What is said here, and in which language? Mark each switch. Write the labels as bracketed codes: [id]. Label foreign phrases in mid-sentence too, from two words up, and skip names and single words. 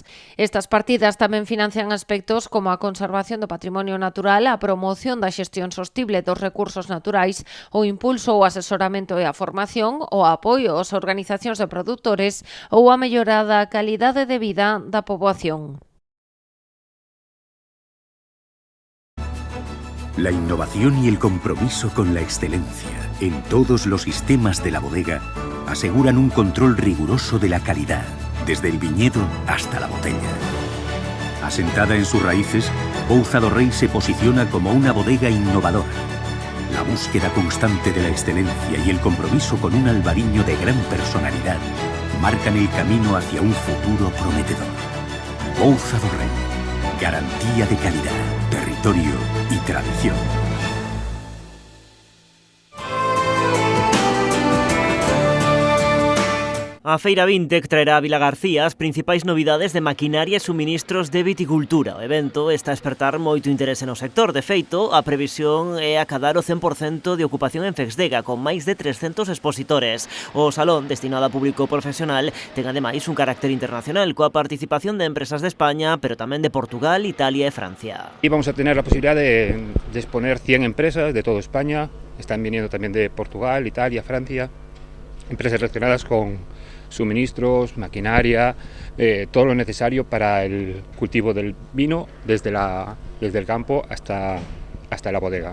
[gl] Estas partidas tamén financian aspectos como a conservación do patrimonio natural, a promoción da xestión sostible dos recursos naturais, o impulso ou asesoramento e a formación, o apoio ás organizacións de produtores ou a mellora da calidade de vida da poboación. [es] La innovación y el compromiso con la excelencia en todos los sistemas de la bodega aseguran un control riguroso de la calidad, desde el viñedo hasta la botella. Asentada en sus raíces, Pouza do Rei se posiciona como una bodega innovadora. La búsqueda constante de la excelencia y el compromiso con un albariño de gran personalidad marcan el camino hacia un futuro prometedor. Pouza do Rei, garantía de calidad, territorio y tradición. [gl] A Feira Vintec traerá a Vilagarcía as principais novidades de maquinaria e suministros de viticultura. O evento está a espertar moito interese no sector. De feito, a previsión é acadar o 100% de ocupación en Fexdega, con máis de 300 expositores. O salón, destinado a público profesional, ten ademais un carácter internacional, coa participación de empresas de España, pero tamén de Portugal, Italia e Francia. [es] Y vamos a tener la posibilidad de exponer 100 empresas de toda España. Están viniendo también de Portugal, Italia, Francia. Empresas relacionadas con suministros, maquinaria, todo lo necesario para el cultivo del vino desde el campo hasta la bodega.